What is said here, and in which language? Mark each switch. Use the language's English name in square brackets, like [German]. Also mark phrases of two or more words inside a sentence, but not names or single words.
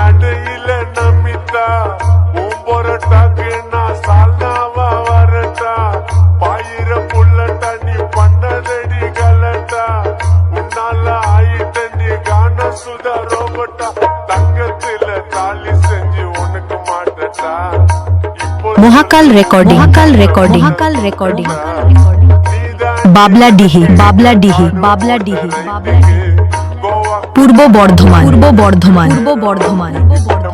[Tamil] செய்யல நமிதா உன் பொரட்டாக்கு நான் சால்னாவா வரட்டா பாயிர புள்ளட்டா நீ பண்ணதடி கலட்டா உன்னால ஆயிட்டண்டி கான சுதா ரோபட்டா தங்கத்துல தாலி செஞ்சு உனக்கு மாட்டட்டா இப்போ [Bangla] মহাকাল রেকর্ডিং মহাকাল রেকর্ডিং বাবলাডিহি বাবলাডিহি বাবলাডিহি গোয়া পূর্ব বর্ধমান